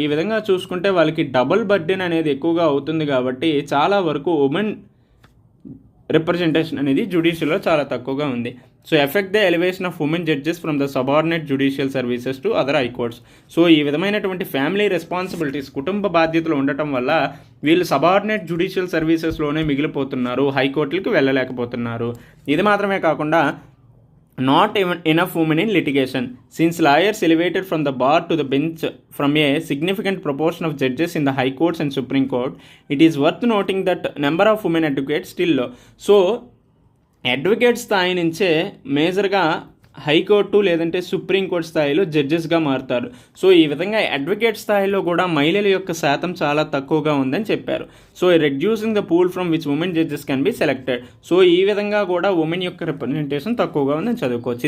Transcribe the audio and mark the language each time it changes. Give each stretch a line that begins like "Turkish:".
Telugu: ఈ విధంగా చూసుకుంటే వాళ్ళకి డబుల్ బర్డెన్ అనేది ఎక్కువగా అవుతుంది కాబట్టి చాలా వరకు ఉమెన్ రిప్రజెంటేషన్ అనేది జ్యుడిషియల్లో చాలా తక్కువగా ఉంది.
English: So effect the elevation of women judges from the subordinate judicial services to other high courts.
Telugu: So ఈ విధమైనటువంటి ఫ్యామిలీ రెస్పాన్సిబిలిటీస్, కుటుంబ బాధ్యతలు ఉండటం వల్ల వీళ్ళు సబార్డినేట్ జ్యుడిషియల్ సర్వీసెస్లోనే మిగిలిపోతున్నారు, హైకోర్టులకు వెళ్ళలేకపోతున్నారు. ఇది మాత్రమే కాకుండా
English: not even enough women in litigation. Since lawyers elevated from the bar to the bench from a significant proportion of judges in the high courts and Supreme Court, it is worth noting that number of women advocates still low.
Telugu: So advocate స్థాయి నుంచే మేజర్గా high court లేదంటే supreme court స్థాయిలో జడ్జెస్గా మారుతారు. So ఈ విధంగా advocate స్థాయిలో కూడా మహిళల యొక్క శాతం చాలా తక్కువగా ఉందని చెప్పారు. So
English: Reducing the pool from which women judges can be selected.
Telugu: So ఈ విధంగా కూడా ఉమెన్ యొక్క రిప్రజెంటేషన్ తక్కువగా ఉందని చదువుకోవచ్చు.